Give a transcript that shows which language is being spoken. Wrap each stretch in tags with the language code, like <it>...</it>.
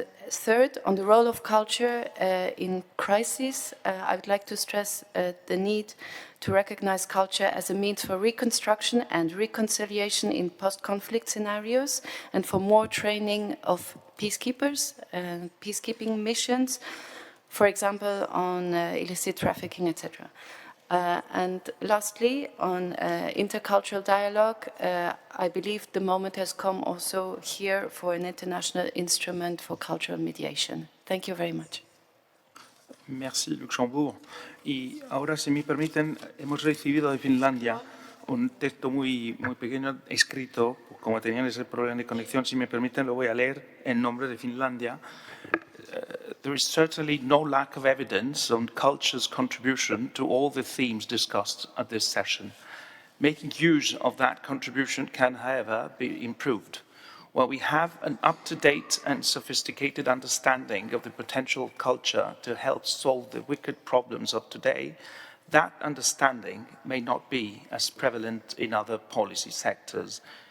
<en>Third, on the role of culture in crisis, I would like to stress the need to recognize culture as a means for reconstruction and reconciliation in post-conflict scenarios, and for more training of peacekeepers and peacekeeping missions, for example, on illicit trafficking, etc. And lastly, on intercultural dialogue, I believe the moment has come also here for an international instrument for cultural mediation. Thank you very much.</en> <fr>Merci, Luxembourg.</fr> <es>Y ahora, si me permiten, hemos recibido de Finlandia un texto muy pequeño escrito, como tenían ese problema de conexión, si me permiten lo voy a leer en nombre de Finlandia.</es> <en>There is certainly no lack of evidence on culture's contribution to all the themes discussed at this session. Making use of that contribution can, however, be improved. While we have an up-to-date and sophisticated understanding of the potential culture to help solve the wicked problems of today, that understanding may not be as prevalent in other policy sectors.</en>